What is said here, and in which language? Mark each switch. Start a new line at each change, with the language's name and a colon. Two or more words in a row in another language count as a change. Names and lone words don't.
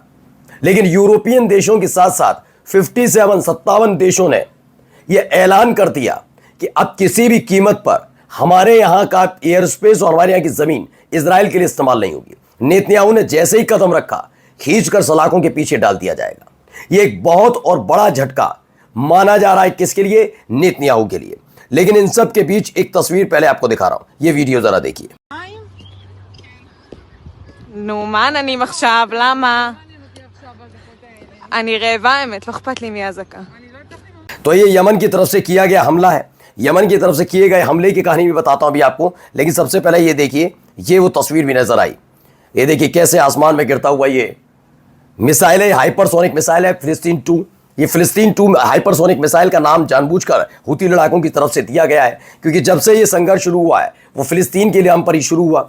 Hindi: लेकिन यूरोपियन देशों के साथ साथ 57 देशों ने यह ऐलान कर दिया कि अब किसी भी कीमत पर हमारे यहां का
English: air space
Hindi: और हमारे यहां की जमीन इजराइल के लिए इस्तेमाल नहीं होगी। नेतन्याहू ने जैसे ही कदम रखा, खींचकर सलाखों के पीछे डाल दिया जाएगा। यह एक बहुत और बड़ा झटका माना जा रहा है, किसके लिए? नेतन्याहू के लिए। लेकिन इन सब के बीच एक तस्वीर पहले आपको दिखा रहा हूं, यह वीडियो जरा देखिए।
Hebrew: נו, מה עננים עכשיו? למה? אני רעבה האמת, לא אכפת לי מהזקה.
Hindi: तो ये यमन की तरफ से किया गया हमला है। यमन की तरफ से किए गए हमले की कहानी भी बताता हूं अभी आपको, लेकिन सबसे पहले ये देखिए, ये वो तस्वीर भी नजर आई। ये देखिए कैसे आसमान में गिरता हुआ ये मिसाइल है,
English: hypersonic missile
Hindi: है फिलिस्तीन 2। ये फिलिस्तीन 2
English: hypersonic missile
Hindi: का नाम जानबूझकर हुती लड़ाकों की तरफ से दिया गया है, क्योंकि जब से ये संघर्ष शुरू हुआ है वो फिलिस्तीन के लिए हम पर ही शुरू हुआ।